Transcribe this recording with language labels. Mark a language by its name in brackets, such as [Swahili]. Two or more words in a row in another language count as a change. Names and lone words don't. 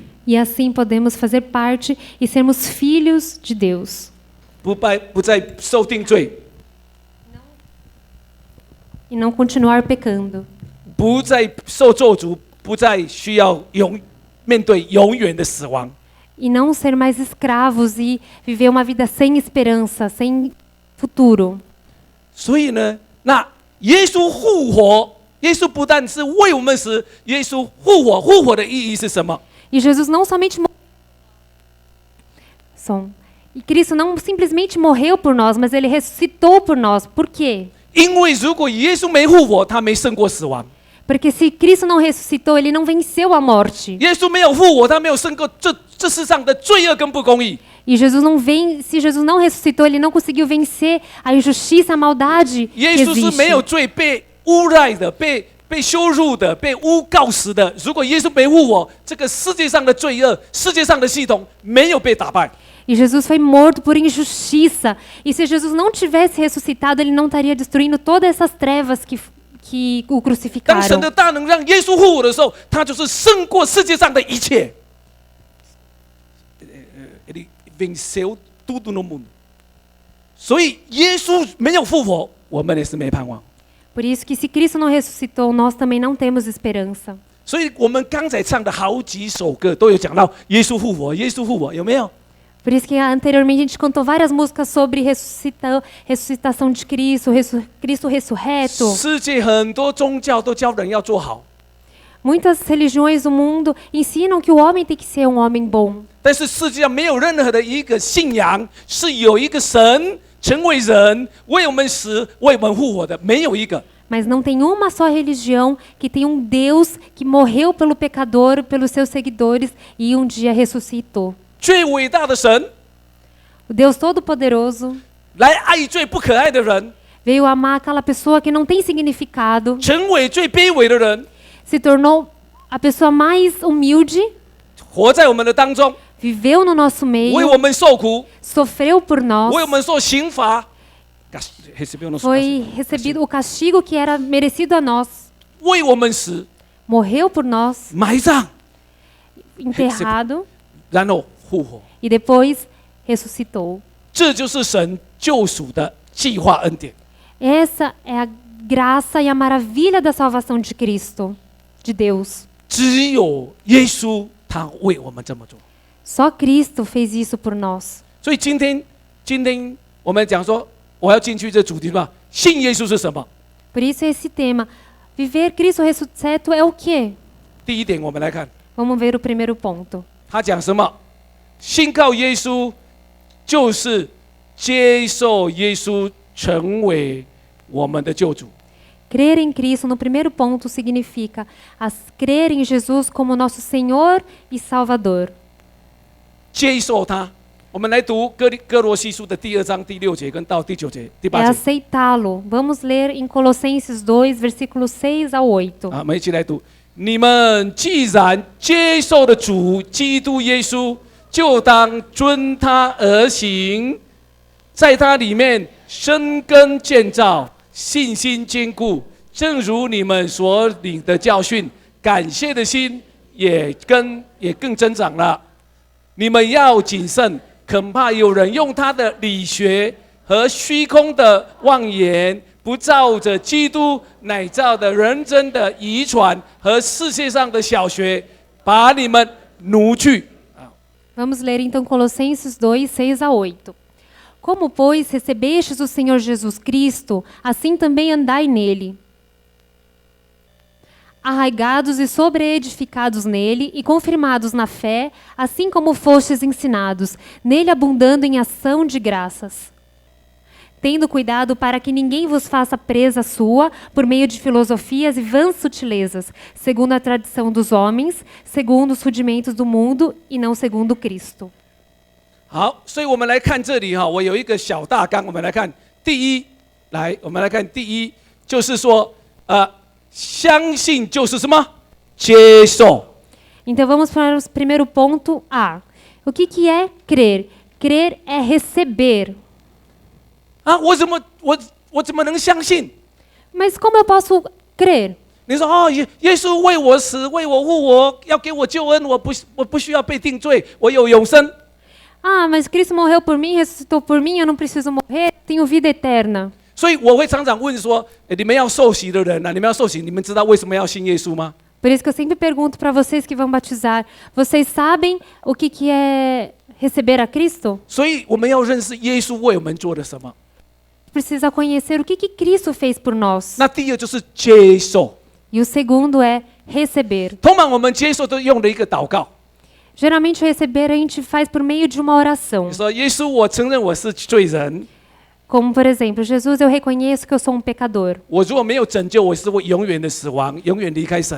[Portuguese] E assim podemos fazer parte e sermos filhos de Deus. [Chinese] 不再受定罪， [Portuguese] E não continuar pecando. [Chinese] 不再受咒诅，不再需要面对永远的死亡。 [Portuguese] E não ser mais escravos e viver uma vida sem esperança, sem futuro. [Chinese] 所以呢，那耶稣复活，耶稣不但是为我们死，耶稣复活，复活的意义是什么？ [Portuguese] E Jesus não somente E Cristo não simplesmente morreu por nós, mas ele ressuscitou por nós. Por quê? [Chinese] 因为如果耶稣没复活，他没胜过死亡。 [Portuguese] Porque se Cristo não ressuscitou, ele não venceu a morte. [Chinese] 耶稣没有复活，他没有胜过这世上的罪恶跟不公义。 [Portuguese] E se Jesus não ressuscitou, ele não conseguiu vencer a injustiça, a maldade que [Chinese] 耶稣是没有 [Portuguese] existe. [Chinese] 罪被诬赖的，被羞辱的，被诬告死的。如果耶稣没复活，这个世界上的罪恶，世界上的系统没有被打败。 [Portuguese] E Jesus foi morto por injustiça. E se Jesus não tivesse ressuscitado, ele não estaria destruindo todas essas trevas que o [Chinese] 当神 [Portuguese] crucificaram. [Chinese] 的大能让耶稣复活的时候，他就是胜过世界上的一切。 [Portuguese] Ele venceu tudo no mundo。 [Chinese] 所以耶稣没有复活，我们也是没盼望。 [Portuguese] Por isso que se Cristo não ressuscitou, nós também não temos esperança. [Chinese] 所以我们刚才唱的好几首歌都有讲到耶稣复活，耶稣复活，有没有？ [Portuguese] Por isso que anteriormente a gente cantou várias músicas sobre ressuscitação de Cristo, Cristo ressurreto. [Chinese] 世界很多宗教都教人要做好， [Portuguese] Muitas religiões do mundo ensinam que o homem tem que ser um homem bom. [Chinese] 但是世界上没有任何的一个信仰是有一个神成为人为我们死、为我们复活的，没有一个。 [Portuguese] Mas não tem uma só religião que tem um Deus que morreu pelo pecador, pelos seus seguidores e um dia ressuscitou. [Chinese] 最伟大的神 [Portuguese] O Deus Todo-Poderoso [Chinese] 来爱最不可爱的人， [Portuguese] veio amar aquela pessoa que não tem significado, [Chinese] 成为最卑微的人， [Portuguese] se tornou a pessoa mais humilde, [Chinese] 活在我们的当中， [Portuguese] viveu no nosso [Chinese] 为 [Portuguese] meio, [Chinese] 我们受苦， [Portuguese] sofreu por nós, [Chinese] 为我们受刑罚， [Portuguese] recebeu nosso foi recebido o castigo que era merecido a nós, [Chinese] 为我们死， [Portuguese] morreu por nós, [Chinese] 埋葬， [Portuguese] enterrado [Chinese] 然后复活。 [Portuguese] e depois ressuscitou. [Chinese] 这就是神救赎的计划恩典。 [Portuguese] Essa é a graça e a maravilha da salvação de Cristo, de Deus. [Chinese] 只有耶稣他为我们这么做。 [Portuguese] Só Cristo fez isso por nós. [Chinese] 所以今天我们讲说，我要进去这主题吧，信耶稣是什么？ [Portuguese] Por isso esse tema. Viver Cristo ressuscito é o quê? [Chinese] 第一点，我们来看 [Portuguese] Vamos ver o primeiro ponto. [Chinese] 他讲什么？信靠耶稣就是接受耶稣成为我们的救主。 [Portuguese] Crer em Cristo, no primeiro ponto, significa crer em Jesus como nosso Senhor e Salvador. [Chinese] 接受他。我们来读哥罗西书的第2章第6节跟到第9节、第 [Portuguese] É [Chinese] 8节。 [Portuguese] aceitá-lo. Vamos ler em Colossenses 2, versículos 6 ao 8. [Chinese] 我们一起来读。你们既然接受了主基督耶稣，就当遵他而行，在他里面生根建造，信心坚固，正如你们所领的教训，感谢的心也更增长了。你们要谨慎，恐怕有人用他的理学和虚空的妄言，不照着基督乃造的人真的遗传和世界上的小学，把你们奴去。 [Portuguese] Vamos ler então Colossenses 2, 6 a 8. Como, pois, recebestes o Senhor Jesus Cristo, assim também andai nele, arraigados e sobreedificados nele e confirmados na fé, assim como fostes ensinados, nele abundando em ação de graças. Tendo cuidado para que ninguém vos faça presa sua por meio de filosofias e vãs sutilezas, segundo a tradição dos homens, segundo os rudimentos do mundo e não segundo Cristo. [Chinese] 好，所以我们来看这里哈，我有一个小大纲，我们来看第一，我们来看第一，就是说，相信就是什么？接受。 [Portuguese] Então vamos para o primeiro ponto A. O que é crer? Crer é receber. [Chinese] 我怎么能相信？ [Portuguese] Mas como eu posso crer? [Chinese] 你说耶稣为我死，为我复活，要给我救恩，我不需要被定罪，我有永生。 [Portuguese] Mas Cristo morreu por mim, ressuscitou por mim, eu não preciso morrer, tenho vida eterna. [Chinese] 所以我会常常问说，你们要受洗的人啊，你们要受洗，你们知道为什么要信耶稣吗？ [Portuguese] Por isso que eu sempre pergunto para vocês que vão batizar, vocês sabem o que é receber a Cristo? [Chinese] 所以我们要认识耶稣为我们做了什么。 [Portuguese] Precisa conhecer o que Cristo fez por nós. [Chinese] 那第二就是接受。 [Portuguese] E o segundo é receber. [Chinese] 通常我们接受都用了一个祷告， [Portuguese] Geralmente receber a gente faz por meio de uma oração. [Chinese] 你说耶稣，我承认我是罪人， [Portuguese] Como, por exemplo, Jesus, eu reconheço que eu sou um pecador. [Chinese] 我如果没有拯救，我是会永远的死亡，永远离开神。